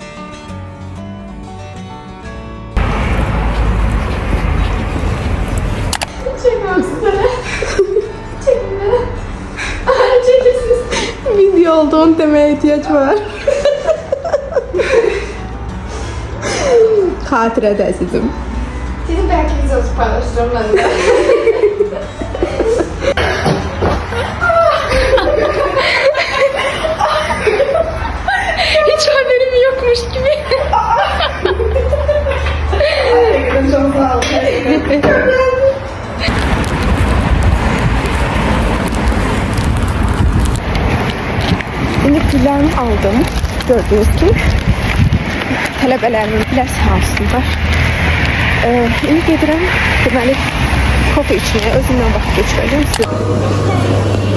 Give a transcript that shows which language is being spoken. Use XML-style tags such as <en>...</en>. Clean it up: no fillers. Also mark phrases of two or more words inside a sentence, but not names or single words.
<tr>Video olduğunu demeye ihtiyaç var.</tr> <az>Xatirə də əzizim.</az> <tr>Sizin belki videosu paylaşacağım ben de. Hiç haberim yokmuş gibi.</tr> <az>Çok sağ olun.</az> <tr>Şimdi püllerimi aldım. Gördüğünüz gibi.</tr> <az>Tələbələrimin pülər sahasında. İndi gedirəm. Deməli, kofe içməyə özümdən vaxt geçirəcəm size.</az>